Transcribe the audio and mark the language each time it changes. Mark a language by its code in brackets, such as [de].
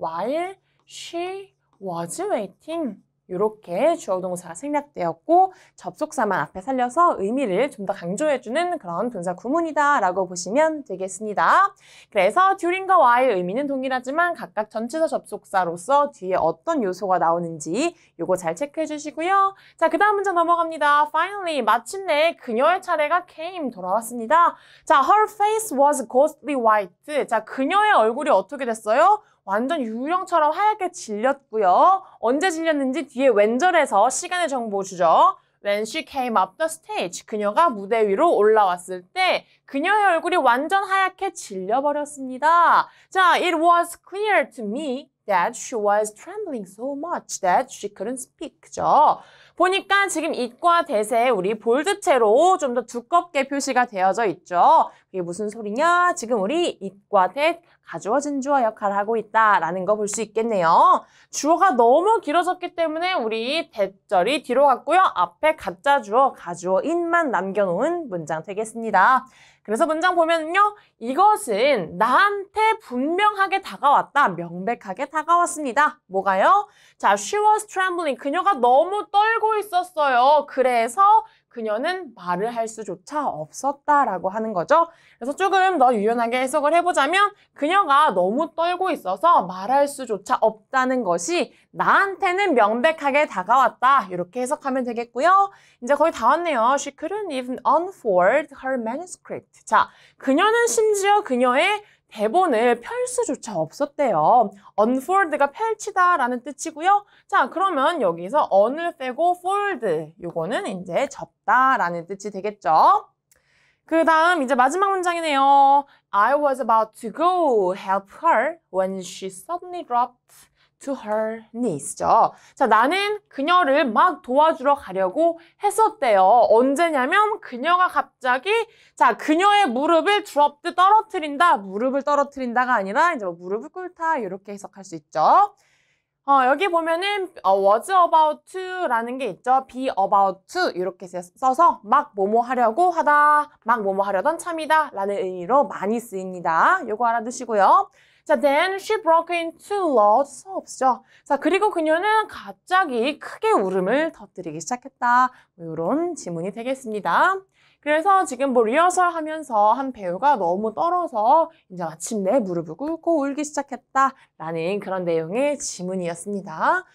[en] while she was waiting [ko] 이렇게 주어 동사가 생략되었고 접속사만 앞에 살려서 의미를 좀 더 강조해주는 그런 분사 구문이다 라고 보시면 되겠습니다. 그래서 during과 while 의미는 동일하지만 각각 전치사 접속사로서 뒤에 어떤 요소가 나오는지 요거 잘 체크해 주시고요. 자, 그 다음 문제 넘어갑니다. [en] Finally, [ko] 마침내 그녀의 차례가 돌아왔습니다. 자, [en] her face was ghostly white. [ko] 자, 그녀의 얼굴이 어떻게 됐어요? 완전 유령처럼 하얗게 질렸고요. 언제 질렸는지 뒤에 왼절에서 시간의 정보 주죠. [en] When she came up the stage. [ko] 그녀가 무대 위로 올라왔을 때 그녀의 얼굴이 완전 하얗게 질려버렸습니다. 자, [en] it was clear to me that she was trembling so much that she couldn't speak. [ko] 그죠? 보니까 지금 it과 that에 우리 볼드체로 좀 더 두껍게 표시가 되어져 있죠. 이게 무슨 소리냐? 지금 우리 it과 that 가주어진 주어 역할을 하고 있다라는 거 볼 수 있겠네요. 주어가 너무 길어졌기 때문에 우리 that절이 뒤로 갔고요. 앞에 가짜 주어, 가주어 it만 남겨놓은 문장 되겠습니다. 그래서 문장 보면요. 이것은 나한테 분명하게 다가왔다. 명백하게 다가왔습니다. 뭐가요? 자, [en] she was trembling. [ko] 그녀가 너무 떨고 있었어요. 그래서 그녀는 말을 할 수조차 없었다라고 하는 거죠. 그래서 조금 더 유연하게 해석을 해보자면 그녀가 너무 떨고 있어서 말할 수조차 없다는 것이 나한테는 명백하게 다가왔다. 이렇게 해석하면 되겠고요. 이제 거의 다 왔네요. [en] She couldn't even unfold her manuscript. [ko] 자, 그녀는 심지어 그녀의 대본을 펼 수조차 없었대요. unfold가 펼치다라는 뜻이고요. 자, 그러면 여기서 on을 빼고 fold, 요거는 이제 접다라는 뜻이 되겠죠. 그 다음 이제 마지막 문장이네요. [en] I was about to go help her when she suddenly dropped to her niece죠. [ko] 자, 나는 그녀를 막 도와주러 가려고 했었대요. 언제냐면 그녀가 갑자기 자, 그녀의 무릎을 dropped 떨어뜨린다. 무릎을 떨어뜨린다가 아니라 이제 무릎을 꿇다 이렇게 해석할 수 있죠. 여기 보면은 was about to라는 게 있죠. [en] be about to [ko] 이렇게 써서 막 뭐뭐 하려고 하다, 막 뭐뭐 하려던 참이다 라는 의미로 많이 쓰입니다. 요거 알아두시고요. 자, [en] then she broke into loud sobs죠. [ko] 자, 그리고 그녀는 갑자기 크게 울음을 터뜨리기 시작했다. 이런 지문이 되겠습니다. 그래서 지금 뭐 리허설 하면서 한 배우가 너무 떨어서 이제 마침내 무릎을 꿇고 울기 시작했다라는 그런 내용의 지문이었습니다.